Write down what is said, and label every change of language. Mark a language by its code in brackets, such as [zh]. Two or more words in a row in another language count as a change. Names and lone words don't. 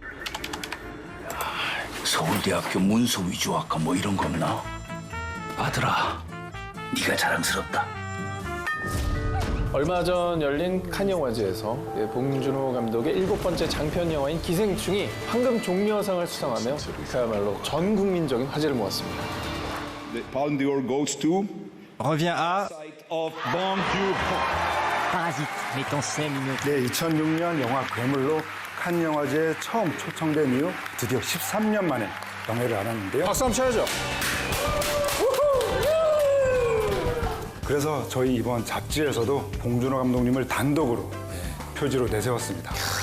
[ko] 서울대학교 문서위조학과 뭐 이런 거 없나? 아들아, 네가 자랑스럽다. 얼마 전 열린 칸 영화제에서 봉준호 감독의 7번째 장편 영화인 기생충이 황금 종려상을 수상하며 그야말로 전 국민적인 화제를 모았습니다. [en] The Palme d'Or goes to [fr] revient à [en] of Bong Joon-ho. [fr] Parasite met en scène une [ko] 네, 2006년 영화 괴물로 칸 영화제에 처음 초청된 이후 드디어 13년 만에 영예를 안았는데요. 박수 한번 쳐야죠. 그래서 저희 이번 잡지에서도 봉준호 감독님을 단독으로 표지로 내세웠습니다.